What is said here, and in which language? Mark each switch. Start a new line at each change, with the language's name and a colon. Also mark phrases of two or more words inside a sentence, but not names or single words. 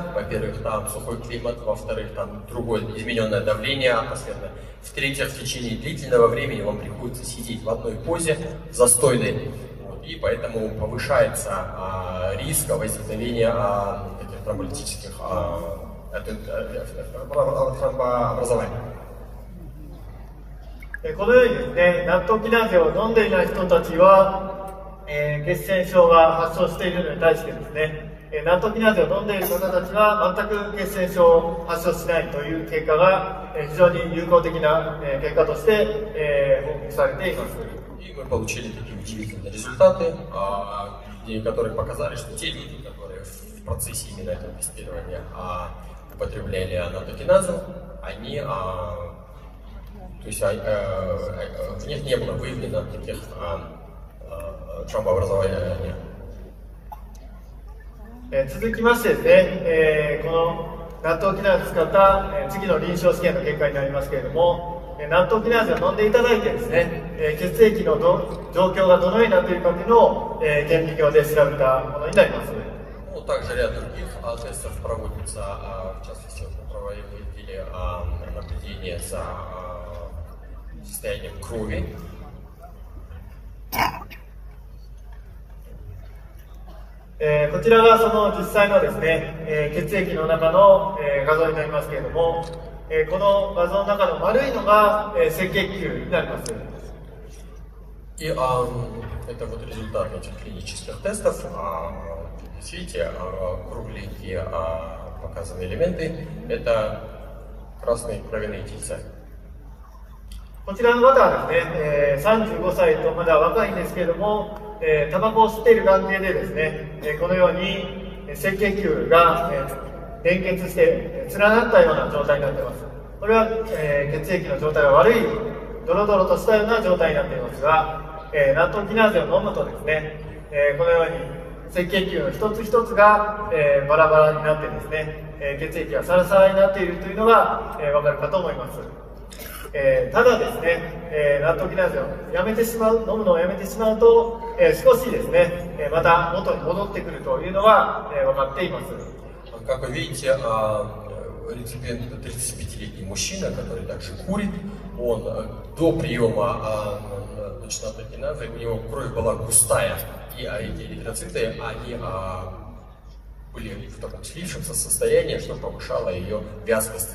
Russian: Во-первых, там сухой климат, во-вторых, там другое измененное давление атмосферное. В-третьих, в течение длительного времени вам приходится сидеть в одной позе, застойной. И поэтому повышается риск возникновения таких тромболитических тромбообразований.
Japanese: このようにですね、ナットキナーゼを飲んでいない人たちは、血栓症が発症しているのに対してですね、ナットキナーゼを飲んでいる方たちは全く血栓症を発症しないという結果が非常に有効的な結果として報告されています。
Russian: И мы получили такие удивительные результаты, которые показали, что те люди, которые в процессе именно этого тестирования употребляли натрокиназу, они, то есть в них не было выявлено таких тромбообразований.
Japanese: 続きましてですね、このナットキナーゼを使った、次の臨床試験の結果になりますけれども、ナットキナーゼを飲んでいただいてですね、血液の状況がどのようになっているかというのを、顕微鏡で調べたものになります。
Russian: Также ряд других тестов проводится, в частности, мы проводили наблюдение за состоянием крови.
Japanese: こちらがその実際のですね、血液の中の、画像になりますけれども、この画像の中の丸いのが、赤血球になります。
Russian: И это вот результат этих клинических тестов. Видите, кругленькие показаны элементы. Это красные кровяные тельца.
Japanese: こちらの方はですね、35歳とまだ若いんですけれども、タバコを吸っている関係でですね、このように赤血球が連結して連なったような状態になっています。これは血液の状態が悪いドロドロとしたような状態になっていますが、ナットキナーゼを飲むとですね、このように赤血球の一つ一つがバラバラになってですね、血液がサラサラになっているというのがわかるかと思います。ただですね、ナットキナーゼをやめてしまう、飲むのをやめてしまうто少しですね、また元に戻ってくるというのが分かっています。
Russian: Как вы видите, реципиент это 35-летний мужчина, который также курит. Он до приема значит, натрокиназой, у него кровь была густая, и эти эритроциты, они были в таком слившемся состоянии, что повышало ее вязкость.